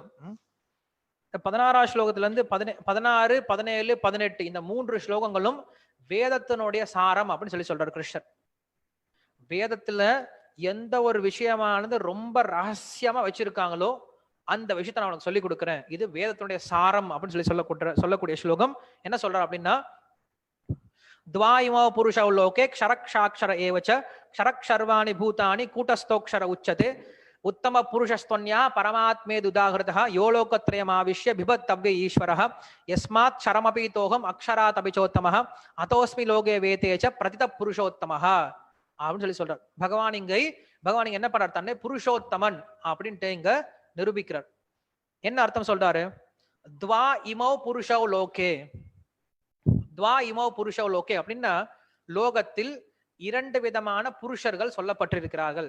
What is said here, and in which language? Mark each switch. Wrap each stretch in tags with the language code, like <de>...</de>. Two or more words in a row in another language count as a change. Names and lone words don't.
<ta>இந்த 16ஆம் ஸ்லோகத்துல இருந்து 16, 17, 18 இந்த 3 ஸ்லோகங்களும் வேதத்தினுடைய சாரம் அப்படின்னு சொல்றாரு கிருஷ்ணர். வேதத்துல எந்த ஒரு விஷயமானது ரொம்ப ரகசியமா வச்சிருக்காங்களோ அந்த விஷயத்தை நான் உனக்கு சொல்லி கொடுக்குறேன், இது வேதத்தினுடைய சாரம் அப்படின்னு சொல்லக்கூடிய ஸ்லோகம். என்ன சொல்றாரு அப்படின்னா,</ta> <sa>द्वाइमो पुरुषौ लोके क्षरक्षाक्षर एव च क्षरक्षर्वाणि भूतानि कूटस्थोक्षर उच्यते उत्तम पुरुषस्त्वन्यः परमात्मेदुदाहृतः यो लोकत्रयमाविश्य बिभत्तव्य ईश्वरः यस्मात् क्षरमपीतोऽहम् अक्षरात् अपि चोत्तमः अतोऽस्मि लोके वेते च प्रतित पुरुषोत्तमः</sa> <ta>அப்படின்னு சொல்றார். பகவான் இங்க என்ன பண்றார், தன்னை புருஷோத்தமன் அப்படின்ட்டு இங்க நிரூபிக்கிறார். என்ன அர்த்தம் சொல்றாரு?</ta> <sa>द्वा इमौ पुरुषौ लोके, द्वा इमौ पुरुषौ लोके</sa> <ta>அப்படின்னா லோகத்தில் 2 விதமான புருஷர்கள் சொல்லப்பட்டிருக்கிறார்கள்.</ta>